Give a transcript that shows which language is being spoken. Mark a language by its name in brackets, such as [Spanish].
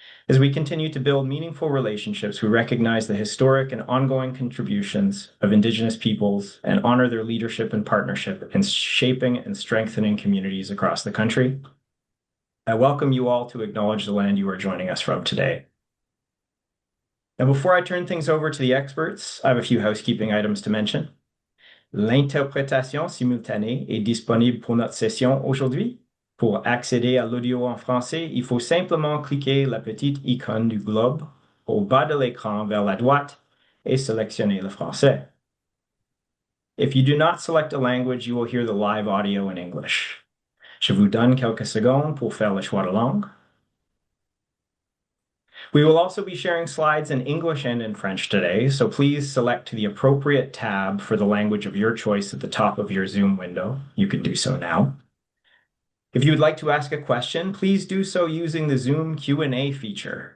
[English] As we continue to build meaningful relationships, we recognize the historic and ongoing contributions of Indigenous peoples and honor their leadership and partnership in shaping and strengthening communities across the country. I welcome you all to acknowledge the land you are joining us from today. Now, before I turn things over to the experts, I have a few housekeeping items to mention. [French] L'interprétation simultanée est disponible pour notre session aujourd'hui. Pour accéder à l'audio en français, il faut simplement cliquer la petite icône du globe au bas de l'écran vers la droite et sélectionner le français. [English] If you do not select a language, you will hear the live audio in English. [French] Je vous donne quelques secondes pour faire le choix de langue. [English] We will also be sharing slides in English and in French today, so please select the appropriate tab for the language of your choice at the top of your Zoom window. You can do so now. If you would like to ask a question, please do so using the Zoom Q&A feature.